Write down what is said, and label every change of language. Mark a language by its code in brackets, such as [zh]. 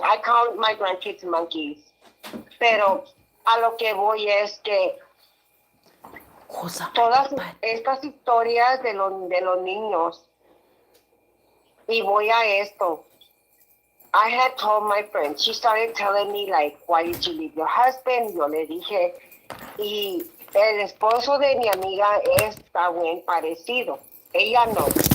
[en] I count my grandkids monkeys. [es] Pero a lo que voy es que todas estas historias de los niños, y voy a esto. [en] I had told my friend, she started telling me like, why did you leave your husband? [es] Yo le dije, y el esposo de mi amiga está bien parecido. Ella no.